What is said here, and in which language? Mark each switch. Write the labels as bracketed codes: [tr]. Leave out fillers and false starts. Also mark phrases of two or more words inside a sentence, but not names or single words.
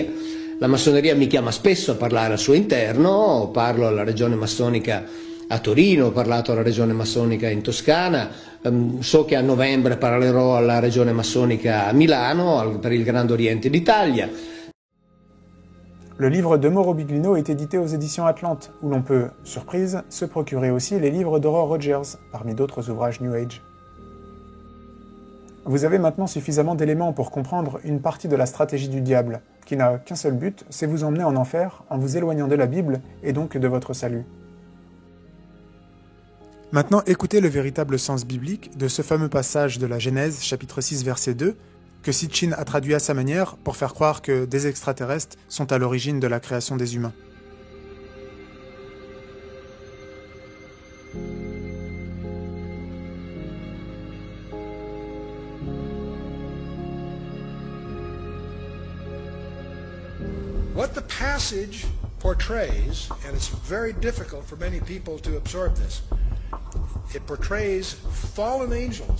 [it] La massoneria mi chiama spesso a parlare al suo interno, parlo alla regione massonica a Torino, ho parlato alla regione massonica in Toscana, so che a novembre parlerò alla regione massonica a Milano per il Grand Oriente d'Italia. [fr] Le livre de Mauro Biglino est édité aux éditions Atlante, où l'on peut, surprise, se procurer aussi les livres d'Aurore Rogers, parmi d'autres ouvrages New Age. Vous avez maintenant suffisamment d'éléments pour comprendre une partie de la stratégie du diable, qui n'a qu'un seul but, c'est vous emmener en enfer en vous éloignant de la Bible et donc de votre salut. Maintenant, écoutez le véritable sens biblique de ce fameux passage de la Genèse, chapitre 6, verset 2, que Sitchin a traduit à sa manière pour faire croire que des extraterrestres sont à l'origine de la création des humains. [en] What the passage portrays, and it's very difficult for many people to absorb this, it portrays fallen angels.